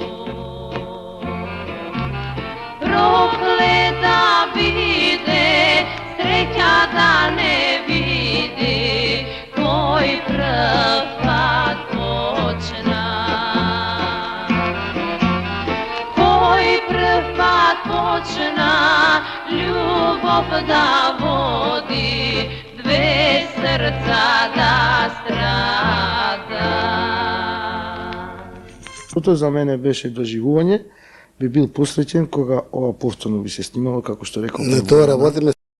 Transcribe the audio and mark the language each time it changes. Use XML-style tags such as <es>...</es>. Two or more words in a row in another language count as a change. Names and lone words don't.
<mk>Проклета биде, среќа да не види, кој прв пад почна. Кој прв пад почна, љубов да води, две срца да страда. Тоа за мене беше доживување, би бил посреќен кога ова повторно би се снимало, како што рекол. На тоа работиме</mk>